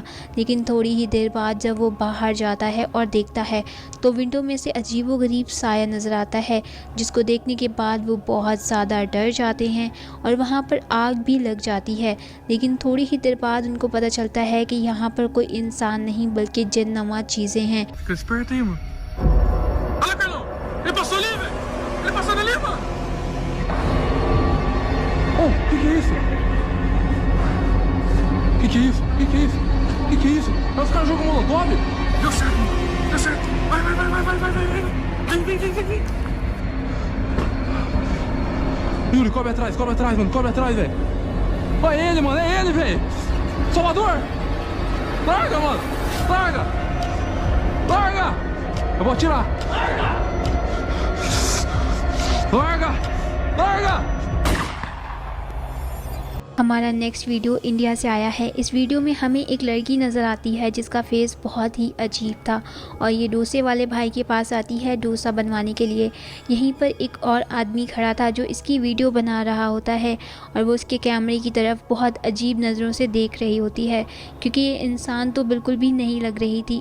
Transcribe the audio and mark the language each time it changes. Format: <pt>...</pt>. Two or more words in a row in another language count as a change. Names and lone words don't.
<hi>लेकिन थोड़ी ही देर बाद जब वो बाहर जाता है और देखता है तो विंडो में से अजीबोगरीब साया नज़र आता है, जिसको देखने के बाद वो बहुत ज़्यादा डर जाते हैं और वहाँ पर आग भी लग जाती है। लेकिन थोड़ी ही देर बाद उनको पता चलता है कि यहाँ पर कोई इंसान नहीं बल्कि जिन्नुमा चीज़ें हैं।</hi> <pt>Fica esperto aí, mano. Olha, Carlão! Ele passou ali, velho! Ele passou ali, mano! Oh, que é isso? Que é isso? Que é isso? Que é isso? É os caras jogam molotov? Deu certo, mano! Deu certo! Vai, vai, vai, vai, vai, vai, vai, vai! Vem, vem, vem, vem, vem! Yuri, cobre atrás, mano! Cobre atrás, velho! Olha ele, mano! É ele, velho! Salvador! Larga, mano! Larga! Larga! Eu vou atirar! Larga! Larga!</pt> <hi>हमारा</hi> <en>next video</en> <hi>इंडिया से आया है। इस वीडियो में हमें एक लड़की नज़र आती है जिसका फेस बहुत ही अजीब था और ये डोसे वाले भाई के पास आती है डोसा बनवाने के लिए। यहीं पर एक और आदमी खड़ा था जो इसकी वीडियो बना रहा होता है और वो उसके कैमरे की तरफ बहुत अजीब नज़रों से देख रही होती है, क्योंकि ये इंसान तो बिल्कुल भी नहीं लग रही थी।</hi>